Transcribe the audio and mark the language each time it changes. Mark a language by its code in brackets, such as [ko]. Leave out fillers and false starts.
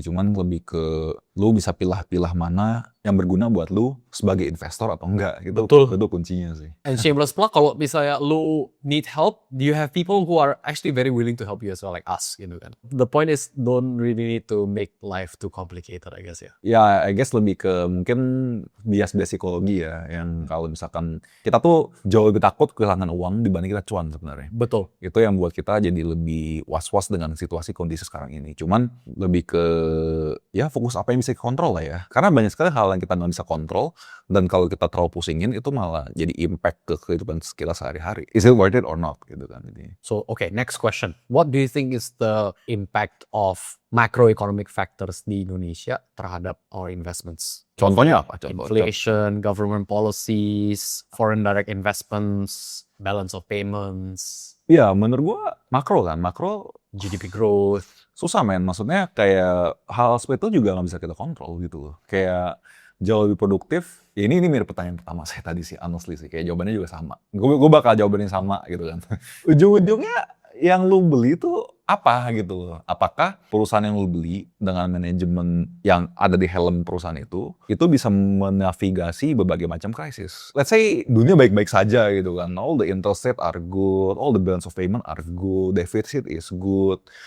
[id] Cuman lebih ke lu bisa pilah-pilah mana yang berguna buat lu sebagai investor atau enggak gitu. Betul. Itu kuncinya sih. [en] And shameless plug, [id] kalau misalnya lu [en] need help, you have people who are actually very willing to help you as well, like us [id] gitu kan. [en] The point is don't really need to make life too complicated, I guess ya. [id] Ya, [en] I guess [id] lebih ke mungkin bias-bias psikologi ya, yang kalau misalkan kita tuh jauh lebih takut kehilangan uang dibanding kita cuan sebenarnya. Betul. Itu yang buat kita jadi lebih was-was dengan situasi kondisi sekarang ini. Cuman lebih ke ya fokus apa yang bisa kontrol lah ya. Karena banyak sekali hal yang kita nggak bisa kontrol, dan kalau kita terlalu pusingin itu malah jadi impact ke kehidupan kita sehari-hari. [en] Is it worth it or not [id] gitu kan. [en] So, okay, next question. What do you think is the impact of macroeconomic factors [id] di Indonesia terhadap [en] our investments? [id] Contohnya apa? [en] Inflation, government policies, foreign direct investments, balance of payments. [id] Ya, menurut gua makro kan. Makro [en] GDP growth. [id] susah men. Maksudnya kayak hal seperti itu juga nggak bisa kita kontrol gitu loh. Kayak jauh lebih produktif. Ya ini mirip pertanyaan pertama saya tadi sih, honestly sih. Kayak jawabannya juga sama. Gue bakal jawabannya sama gitu kan. Ujung-ujungnya yang lu beli itu apa gitu loh. Apakah perusahaan yang lu beli dengan manajemen yang ada di helm perusahaan itu bisa menavigasi berbagai macam krisis. [en] Let's say [id] dunia baik-baik saja gitu kan. [en] All the interest rate are good, all the balance of payment are good, deficit is good.